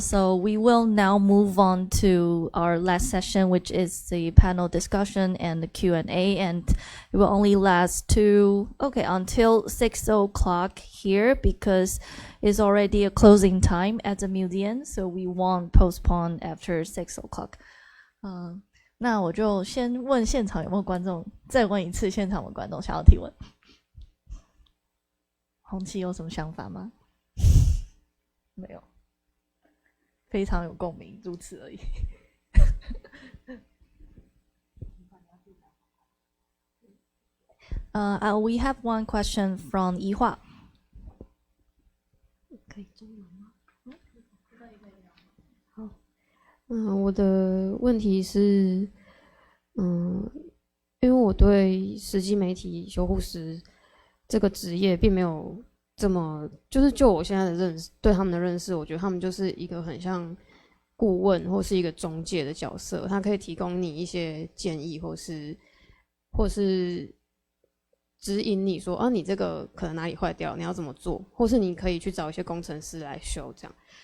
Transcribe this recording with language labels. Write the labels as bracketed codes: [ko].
[en] So we will now move on to our last session, which is the panel discussion and the Q&A, and it will only last until 6 o'clock here because it's already a closing time at the museum, so we won't postpone after 6 o'clock. [zh] 那我就先问现场有没有观众，再问一次现场的观众想要提问。红旗有什么想法吗？没有，非常有共鸣，如此而已。 [en] We have one question from 怡化。 [zh] 可以中文吗？好，我的问题是，因为我对实际媒体修护师这个职业并没有这么，就是就我现在的认识，对他们的认识，我觉得他们就是一个很像顾问或是一个中介的角色，他可以提供你一些建议，或是指引你说，你这个可能哪里坏掉，你要怎么做，或是你可以去找一些工程师来修这样。